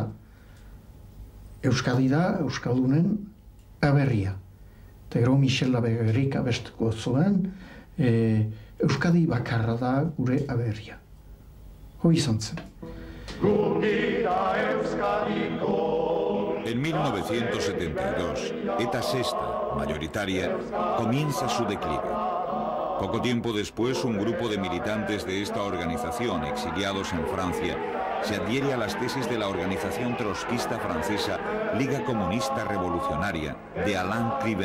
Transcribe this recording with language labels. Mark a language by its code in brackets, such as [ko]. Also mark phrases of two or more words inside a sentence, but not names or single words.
[eu] Euskadi da euskaldunen aberria. Eta gero Michel Laberrik abestuko zuen, Euskadi bakarra da gure aberria. Hoi izan zen. [es] En 1972, ETA Sexta, mayoritaria, comienza su declive. Poco tiempo después, un grupo de militantes de esta organización, exiliados en Francia, se adhiere a las tesis de la organización trotskista francesa Liga Comunista Revolucionaria de Alain Cliven.